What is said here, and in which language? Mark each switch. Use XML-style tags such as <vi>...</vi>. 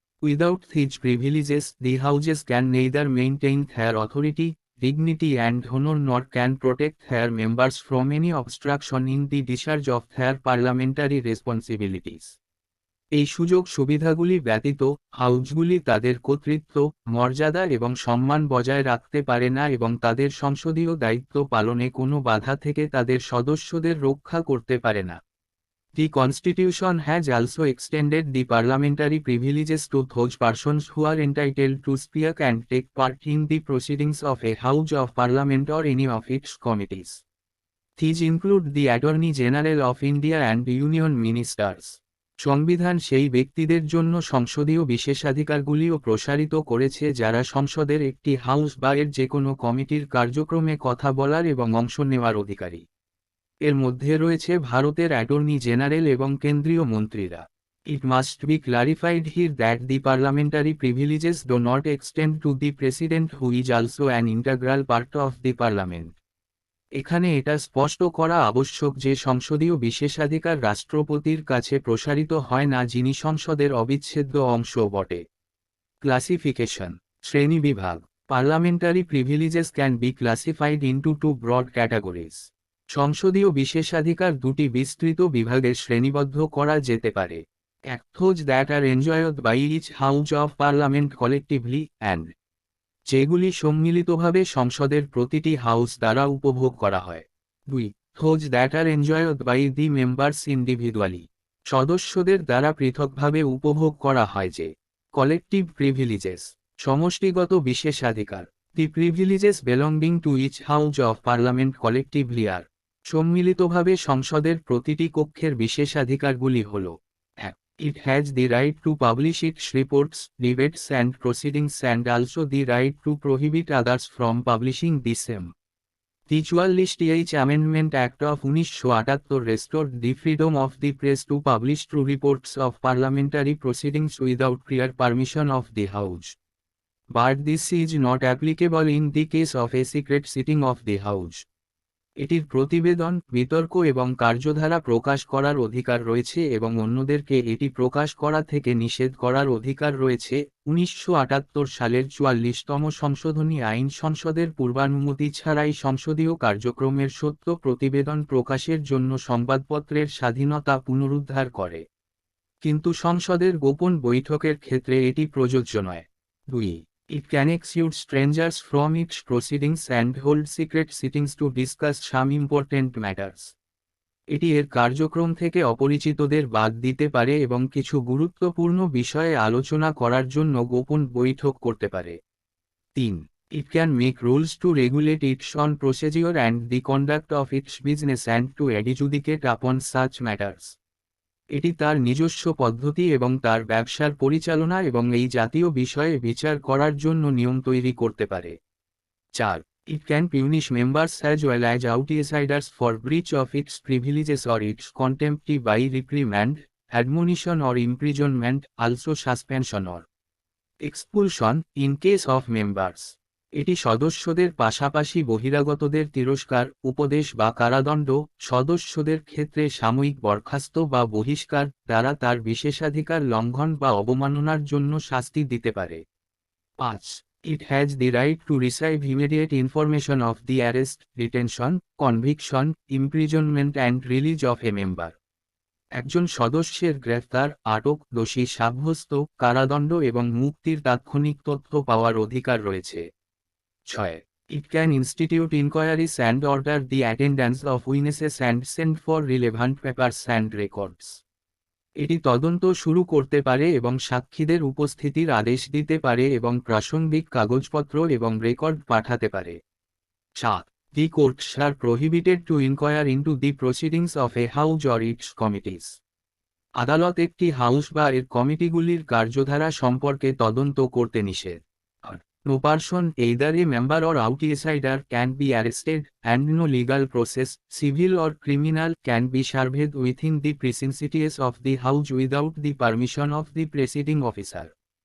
<en>Without these privileges, the houses can neither maintain their authority, dignity and honor nor can protect their members from any obstruction in the discharge of their parliamentary responsibilities.</en> <bn>এই সুযোগ সুবিধাগুলি ব্যতীত হাউসগুলি তাদের কর্তৃত্ব, মর্যাদা এবং সম্মান বজায় রাখতে পারে না এবং তাদের সংসদীয় দায়িত্ব পালনে কোনো বাধা থেকে তাদের সদস্যদের রক্ষা করতে পারে না।</bn> <en>The Constitution has also extended the parliamentary privileges to those persons who are entitled to speak and take part in the proceedings of a House of Parliament or any of its committees. These include the Attorney General of India and Union Ministers.</en> <bn>সংবিধান সেই ব্যক্তিদের জন্য সংসদীয় বিশেষাধিকারগুলিও প্রসারিত করেছে যারা সংসদের একটি হাউস বা এর যে কোনো কমিটির কার্যক্রমে কথা বলার এবং অংশ নেওয়ার অধিকারী। এর মধ্যে রয়েছে ভারতের অ্যাটর্নি জেনারেল এবং কেন্দ্রীয় মন্ত্রীরা।</bn> <en>It must be clarified here that the parliamentary privileges do not extend to the President who is also an integral part of the Parliament.</en> <bn>এখানে এটা স্পষ্ট করা আবশ্যক যে সংসদীয় বিশেষাধিকার রাষ্ট্রপতির কাছে প্রসারিত হয় না যিনি সংসদের অবিচ্ছেদ্য অংশ বটে।</bn> <en>Classification, শ্রেণীবিভাগ। Parliamentary privileges can be classified into two broad categories.</en> <bn>সংসদীয় বিশেষাধিকার দুটি বিস্তৃত বিভাগে শ্রেণীবদ্ধ করা যেতে পারে।</bn> <en>এক, those that are enjoyed by each house of parliament collectively and</en> <bn>যেগুলি সম্মিলিতভাবে সংসদের প্রতিটি হাউস দ্বারা উপভোগ করা হয়।</bn> <en>2. Those that are enjoyed by the members individually.</en> <bn>সদস্যদের দ্বারা পৃথকভাবে উপভোগ করা হয় যে</bn> <en>collective privileges,</en> <bn>সমষ্টিগত বিশেষাধিকার।</bn> <en>the privileges belonging to each house of parliament collectively আর,</en> <bn>সম্মিলিতভাবে সংসদের প্রতিটি কক্ষের বিশেষাধিকারগুলি হল:</bn> <en>1. It has the right to publish its reports, debates and proceedings and also the right to prohibit others from publishing the same. The 44th Amendment Act of 1978 restored the freedom of the press to publish true reports of parliamentary proceedings without prior permission of the House. But this is not applicable in the case of a secret sitting of the House.</en> <bn>এটির প্রতিবেদন, বিতর্ক এবং কার্যধারা প্রকাশ করার অধিকার রয়েছে এবং অন্যদেরকে এটি প্রকাশ করা থেকে নিষেধ করার অধিকার রয়েছে। 1978 সালের 44তম সংশোধনী আইন সংসদের পূর্বানুমতি ছাড়াই সংসদীয় কার্যক্রমের সত্য প্রতিবেদন প্রকাশের জন্য সংবাদপত্রের স্বাধীনতা পুনরুদ্ধার করে, কিন্তু সংসদের গোপন বৈঠকের ক্ষেত্রে এটি প্রযোজ্য নয়। 2.</bn> <en>It can exclude strangers from its proceedings and hold secret sittings to discuss some important matters.</en> <bn>এটি এর কার্যক্রম থেকে অপরিচিতদের বাদ দিতে পারে এবং কিছু গুরুত্বপূর্ণ বিষয়ে আলোচনা করার জন্য গোপন বৈঠক করতে পারে। 3.</bn> <en>It can make rules to regulate its own procedure and the conduct of its business and to adjudicate upon such matters.</en> <bn>এটি তার নিজস্ব পদ্ধতি এবং তার ব্যবসার পরিচালনা এবং এই জাতীয় বিষয়ে বিচার করার জন্য নিয়ম তৈরি করতে পারে। 4.</bn> <en>It can punish members as well as outsiders for breach of its privileges or its contempt by reprimand, admonition or imprisonment, also suspension or expulsion, in case of members.</en> <bn>এটি সদস্যদের পাশাপাশি বহিরাগতদের তিরস্কার, উপদেশ বা কারাদণ্ড, সদস্যদের ক্ষেত্রে সাময়িক বরখাস্ত বা বহিষ্কার দ্বারা তার বিশেষাধিকার লঙ্ঘন বা অবমাননার জন্য শাস্তি দিতে পারে। 5.</bn> <en>It has the right to receive immediate information of the arrest, detention, conviction, imprisonment and release of a member.</en> <bn>একজন সদস্যের গ্রেফতার, আটক, দোষী সাব্যস্ত, কারাদণ্ড এবং মুক্তির তাৎক্ষণিক তথ্য পাওয়ার অধিকার রয়েছে। 6.</bn> <en>It can institute inquiries and order the attendance of witnesses and send for relevant papers and records.</en> <bn>এটি তদন্ত শুরু করতে পারে এবং সাক্ষীদের উপস্থিতির আদেশ দিতে পারে এবং প্রাসঙ্গিক কাগজপত্র এবং রেকর্ড পাঠাতে পারে। 7.</bn> <en>The courts are prohibited to inquire into the proceedings of a house or its committees.</en> <bn>আদালত একটি হাউস বা এর কমিটিগুলির কার্যধারা সম্পর্কে তদন্ত করতে নিষেধ।</bn> <en>No person, either a member or outsider, can be arrested, and no legal process, civil or criminal, can be served within the precincts of the house without the permission of the presiding officer.</en>